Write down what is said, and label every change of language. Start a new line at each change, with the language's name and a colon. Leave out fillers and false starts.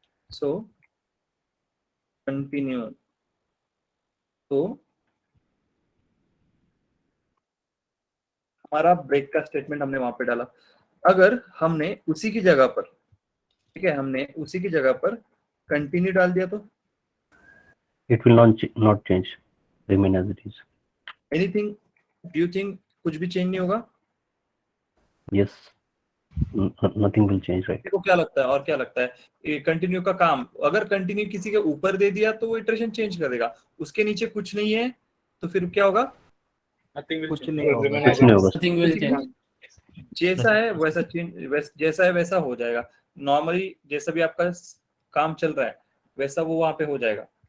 Hindi: So continue, तो हमारा break का स्टेटमेंट हमने वहां पे डाला। अगर हमने उसी की जगह पर, ठीक है, हमने उसी की जगह पर कंटिन्यू डाल दिया तो
English: It will not change, remain as it is. Anything, do you think
Hindi: कुछ भी चेंज नहीं होगा?
English: Yes, nothing will change, right?
Hindi: देखो क्या लगता है, और क्या लगता है, कंटिन्यू का काम, अगर कंटिन्यू किसी के ऊपर दे दिया तो वो इटरेशन चेंज कर देगा, उसके नीचे कुछ नहीं है तो फिर क्या होगा? कुछ नहीं होगा, कुछ नहीं होगा।
English: Nothing will change.
Hindi: जैसा है वैसा चेंज, जैसा है वैसा हो जाएगा। नॉर्मली जैसा भी आपका काम चल रहा है वैसा वो वहां पे हो जाएगा।